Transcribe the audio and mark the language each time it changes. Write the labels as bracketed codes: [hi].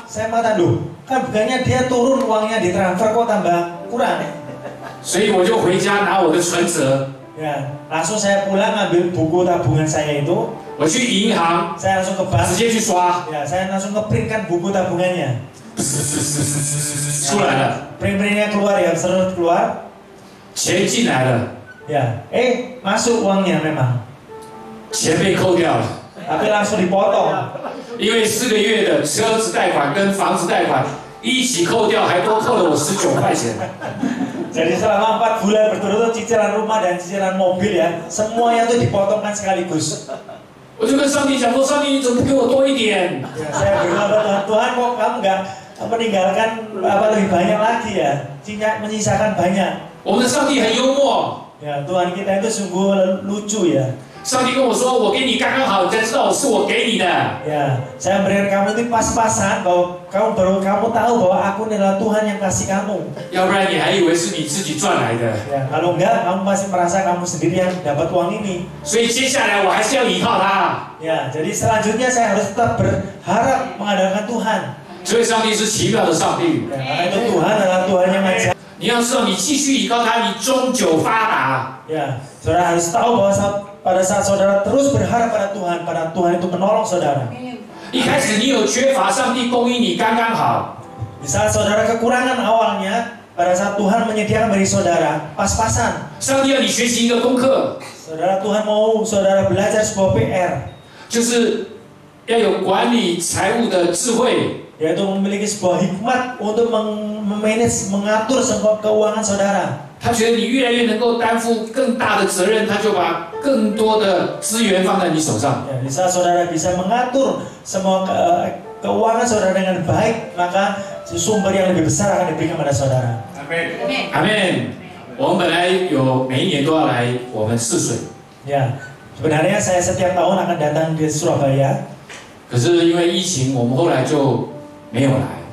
[id] Saya mata loh, kan bukannya dia turun uangnya ditransfer kok tambah kurang. [zh] 所以我就回家拿我的存折。 [id] Ya, langsung saya pulang ambil buku tabungan saya itu. [zh] 我去银行， [id] Saya langsung ke bank. [zh] 直接去刷， [id] Ya, saya langsung ngeprintkan buku tabungannya. [zh] 出来了， [id] Print-printnya keluar ya, serut keluar. [zh] 钱进来了， [id] Ya, masuk uangnya memang. [zh] 钱被扣掉了， [id] Tapi langsung dipotong. [zh] 因为4个月的车子贷款跟房子贷款一起扣掉，还多扣了我19块钱。 [id] Jadi selama 4 bulan berturut-turut cicilan rumah dan cicilan mobil ya, semuanya itu dipotongkan sekaligus. [zh] 我就跟上帝讲说，上帝你怎么不给我多一点？ [id] Ya, saya berdoa Tuhan kok kamu nggak meninggalkan lebih banyak lagi ya, menyisakan banyak. [zh] 我们的上帝很幽默。 [id] Ya, Tuhan kita itu sungguh lucu ya. [zh] 上帝跟我说，我给你刚刚好，你才知道是我给你的。 [id] Ya, saya memberikan kamu itu pas-pasan bahwa kamu tahu bahwa aku adalah Tuhan yang kasih kamu. [zh] 要不然你还以为是你自己赚来的。 [id] Ya, kalau enggak kamu masih merasa kamu sendiri yang dapat uang ini. [zh] 所以接下来我还是要依靠他。 [id] Ya, jadi selanjutnya saya harus tetap berharap mengandalkan Tuhan. [zh] 所以上帝是奇妙的上帝。 [id] Ya, karena itu Tuhan adalah Tuhan yang ajaib. [zh] 你要知道，你继续依靠他，你终究发达。 [id] Ya, saudara harus tahu bahwa pada saat saudara terus berharap pada Tuhan itu menolong saudara. [zh] 一开始你有缺乏，上帝供应你刚刚好。 [id] Di saat saudara kekurangan awalnya, pada saat Tuhan menyediakan bagi saudara pas-pasan. [zh] 上帝要你学习一个功课， [id] Saudara Tuhan mau saudara belajar sebuah PR, [zh] 就是要有管理财务的智慧。 [id] yaitu memiliki sebuah hikmat untuk mengatur semua keuangan saudara. [zh] 他觉得你越来越能够担负更大的责任，他就把更多的资源放在你手上。 [id] Ya, di saat saudara bisa mengatur semua keuangan saudara dengan baik, maka sumber yang lebih besar akan diberikan pada saudara. [zh] 阿门。我们本来每一年都要来我们泗水， [id] Ya, sebenarnya saya setiap tahun akan datang ke Surabaya. [zh] 可是因为疫情，我们后来就没有来。